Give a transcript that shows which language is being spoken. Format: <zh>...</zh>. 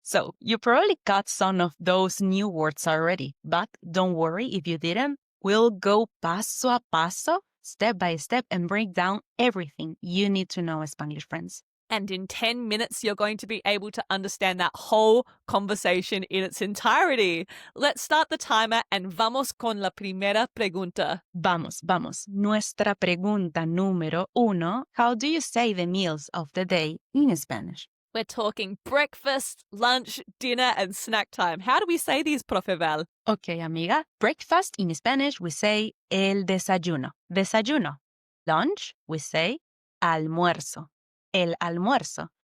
<en>So, you probably got some of those new words already, but don't worry if you didn't. We'll go</en> <es>paso a paso,</es> <en>step by step, and break down everything you need to know, Spanish friends. And in 10 minutes, you're going to be able to understand that whole conversation in its entirety. Let's start the timer and</en> <es>vamos con la primera pregunta. Vamos. Nuestra pregunta número 1.</es> <en>How do you say the meals of the day in Spanish? We're talking breakfast, lunch, dinner, and snack time. How do we say these, Profe Val? Okay, amiga. Breakfast in Spanish, we say el desayuno. Desayuno. Lunch, we say almuerzo. El almuerzo.</en>